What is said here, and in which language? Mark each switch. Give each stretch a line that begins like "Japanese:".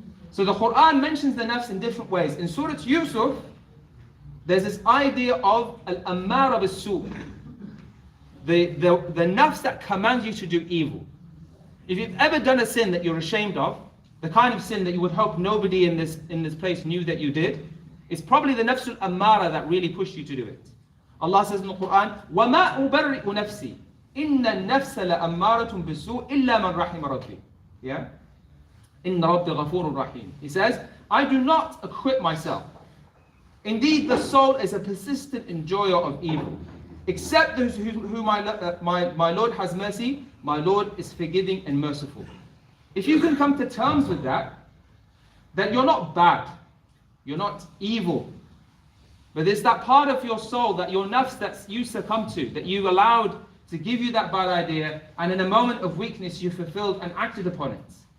English: So the Quran mentions the nafs in different ways. In Surah Yusuf, there's this idea of al-ammara bis-su', the nafs that commands you to do evil. If you've ever done a sin that you're ashamed of, the kind of sin that you would hope nobody in this place knew that you did, it's probably the nafs al-ammara that really pushed you to do it. Allah says in the Quran,
Arabic: وَمَا أُبَرِّئُ نَفْسِي إِنَّ النَّفْسَ لَأَمَّارَةٌ بِالسُّوءِ إِلَّا مَنْ رَحِمَ رَبِّي. Yeah? إِنَّ رَبِّ غَفُورٌ رَحِيمٌ.
English: He says, I do not acquit myself. Indeed, the soul is a persistent enjoyer of evil. Except those who my Lord has mercy, my Lord is forgiving and merciful. If you can come to terms with that you're not bad, you're not evil, but there's that part of your soul, that your nafs that you succumb to, that you allowed to give you that bad idea, and in a moment of weakness you fulfilled and acted upon it.